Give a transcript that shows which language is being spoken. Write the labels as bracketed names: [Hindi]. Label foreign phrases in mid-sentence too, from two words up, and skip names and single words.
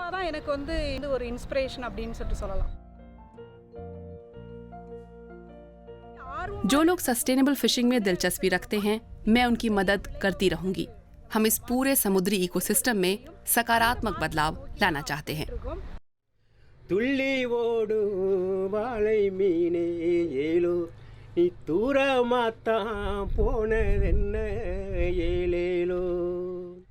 [Hindi] जो लोग सस्टेनेबल फिशिंग में दिलचस्पी रखते हैं, मैं उनकी मदद करती रहूंगी। हम इस पूरे समुद्री इकोसिस्टम में सकारात्मक बदलाव लाना चाहते हैं। [Tamil] துள்ளி ஓடு வாழை மீனே ஏலோ நீ தூரமாத்தான் போனதென்ன ஏலேலோ